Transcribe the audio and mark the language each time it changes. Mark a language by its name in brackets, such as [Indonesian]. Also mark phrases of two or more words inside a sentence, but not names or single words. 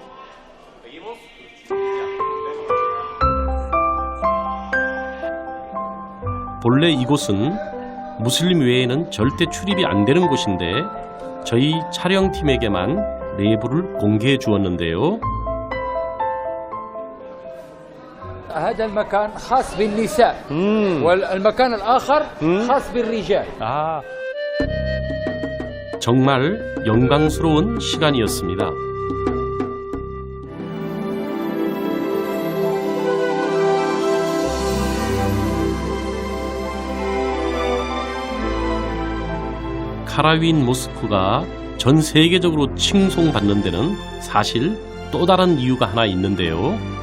[Korean] 본래 이곳은 무슬림 외에는 절대 출입이 안 되는 곳인데 저희 촬영팀에게만 내부를 공개해 주었는데요. [Arabic] هذا المكان خاص بالنساء والمكان الآخر خاص بالرجال. [Korean] 정말 영광스러운 시간이었습니다. 카라윈 모스크가 전 세계적으로 칭송받는 데는 사실 또 다른 이유가 하나 있는데요.